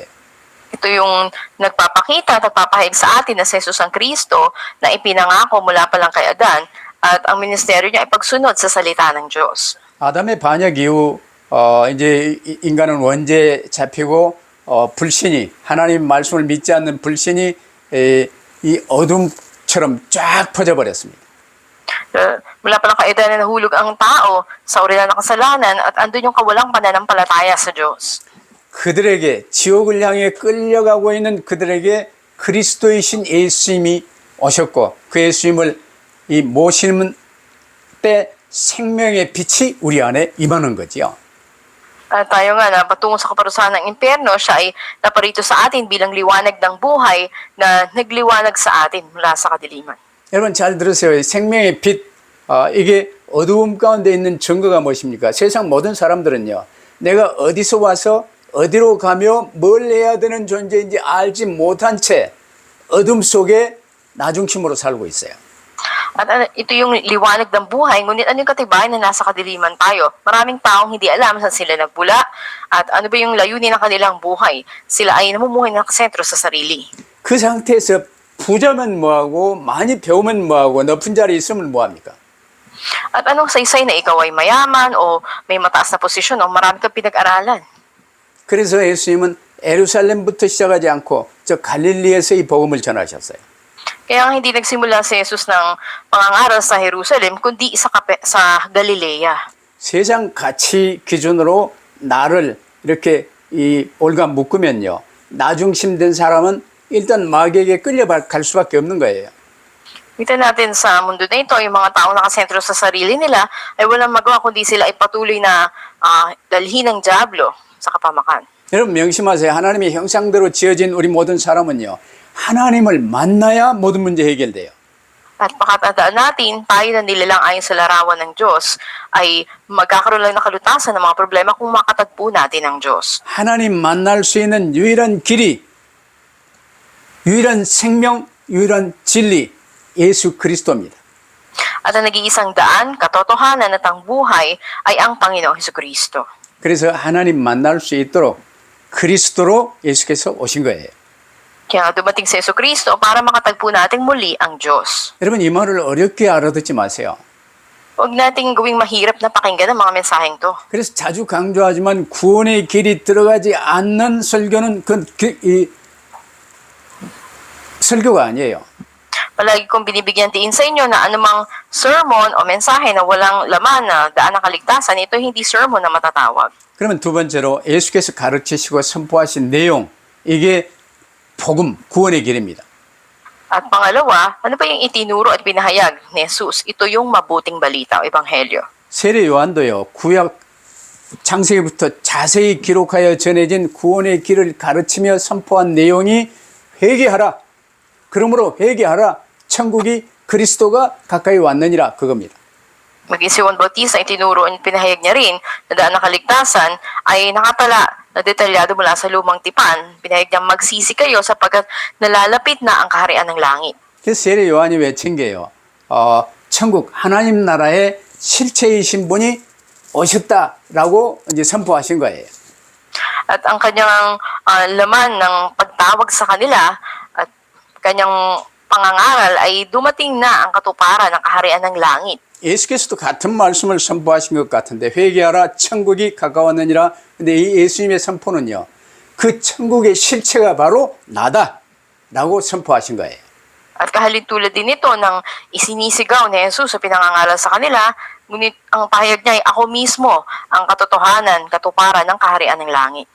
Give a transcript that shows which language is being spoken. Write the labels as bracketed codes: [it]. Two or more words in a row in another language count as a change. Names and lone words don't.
[tl] Ito yung nagpapakita, nagpapahayag sa atin na si Jesus ang Kristo na ipinangako mula pa lang kay Adan at ang ministeryo niya ay pagsunod sa salita ng Diyos. [ko] 아담의 반역 이후 이제 인간은 원죄에 잡히고 불신이 하나님 말씀을 믿지 않는 불신이 이 어둠처럼 쫙 퍼져버렸습니다. [tl] Mula pa lang kay Adan na nahulog ang tao sa urilan ng kasalanan at andun yung kawalang pananampalataya sa Diyos. [ko] 그들에게 지옥을 향해 끌려가고 있는 그들에게 그리스도이신 예수님이 오셨고 그 예수님을 이 모시는 때 생명의 빛이 우리 안에 임하는 거지요. [tl] At tayo nga na patungo sa kaparusahan ng impyerno, siya ay naparito sa atin bilang liwanag ng buhay na nagliwanag sa atin mula sa kadiliman. [ko] 여러분 잘 들으세요. 생명의 빛, 이게 어두움 가운데 있는 증거가 무엇입니까? 세상 모든 사람들은요. 내가 어디서 와서 어디로 가며 뭘 해야 되는 존재인지 알지 못한 채 어둠 속에 나중심으로 살고 있어요. [tl] At ito yung liwanag ng buhay, ngunit ano yung katibayan na nasa kadiliman tayo? Maraming taong hindi alam saan sila nagmula at ano ba yung layunin ng kanilang buhay. Sila ay namumuhay ng sentro sa sarili. [ko] 그 상태에서 부자면 뭐하고 많이 배우면 뭐하고 높은 자리에 있으면 뭐합니까? [tl] At anong saysay na ikaw ay mayaman o may mataas na posisyon o marami kang pinag-aralan? [ko] 그래서 예수님은 예루살렘부터 시작하지 않고 저 갈릴리에서 이 복음을 전하셨어요. [tl] Kaya hindi nagsimula si Jesus ng pangangaral sa Jerusalem, kundi sa Galilea. [ko] 세상 가치 기준으로 나를 이렇게 올가 묶으면요. 나중심된 사람은 일단 마귀에게 끌려갈 수밖에 없는 거예요. [tl] Kita natin sa mundo na ito, yung mga taong nakasentro sa sarili nila ay walang magawa kundi sila ay patuloy na dalhin ng dyablo sa kapamakan. [ko] 여러분 명심하세요. 하나님의 형상대로 지어진 우리 모든 사람은요. 하나님을 만나야 모든 문제 해결돼요. [tl] At pakatandaan natin, tayo na nilalang ayon sa larawan ng Diyos ay magkakaroon lang ng kalutasan ng mga problema kung makatagpo natin ang Diyos. [ko] 하나님 만날 수 있는 유일한 길이, 유일한 생명, 유일한 진리, 예수 그리스도입니다. [tl] At ang nag-iisang daan, katotohanan at ang buhay ay ang Panginoong Hesukristo. [ko] 그래서 하나님 만날 수 있도록 그리스도로 예수께서 오신 거예요. [tl] Kaya dumating si Hesukristo para makatagpo nating muli ang Diyos. [ko] 여러분 이 말을 어렵게 알아듣지 마세요. [tl] Huwag nating gawing mahirap na pakinggan ang mga mensaheng to. [ko] 그래서 자주 강조하지만 구원의 길이 들어가지 않는 설교는 이 설교가 아니에요. [tl] Palagi kong binibigyan tiin sa inyo na anumang sermon o mensahe na walang laman na daan ng kaligtasan, ito hindi sermon na matatawag. [ko] 그러면 두 번째로 예수께서 가르치시고 선포하신 내용, 이게 복음, 구원의 길입니다. [tl] At pangalawa, ano ba yung itinuro at pinahayag ni Jesus? Ito yung mabuting balita o ebanghelyo. [ko] 세례 요한도요. 구약 창세기부터 자세히 기록하여 전해진 구원의 길을 가르치며 선포한 내용이 회개하라. 그러므로 회개하라. 천국이 그리스도가 가까이 왔느니라 그겁니다. [tl] Maging si Juan Bautista, itinuro at pinahayag niya rin na daan ng kaligtasan ay nakatala na detalyado mula sa lumang tipan. Pinahayag niya magsisi kayo sapagkat nalalapit na ang kaharian ng langit. [ko] 그래서 세례 요한이 외친 게요. 천국 하나님 나라의 실체이신 분이 오셨다라고 이제 선포하신 거예요. [tl] At ang kanyang laman ng pagtawag sa kanila at kanyang pangangaral ay dumating na ang katuparan ng kaharian ng langit. [ko] 예수께서도 같은 말씀을 선포하신 것 같은데 회개하라 천국이 가까웠느니라. 근데 이 예수님의 선포는요. 그 천국의 실체가 바로 나다라고 선포하신 거예요. [tl] At kahalintulad din ito ng isinisigaw ni Jesus sa pinangangaral sa kanila, ngunit ang pahayag niya ay ako mismo ang katotohanan, katuparan ng kaharian ng langit.